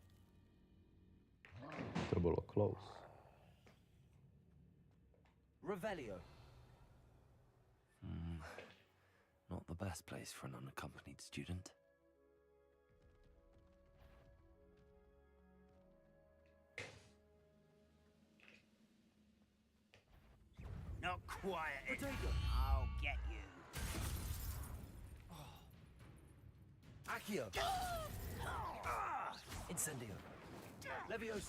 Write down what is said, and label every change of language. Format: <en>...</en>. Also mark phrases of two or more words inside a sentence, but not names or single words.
<sk>To bolo close.</sk> <en>Revelio. Not the best place for an unaccompanied student. Not quiet enough. I'll get you. Accio! Incendio! Levioso!</en>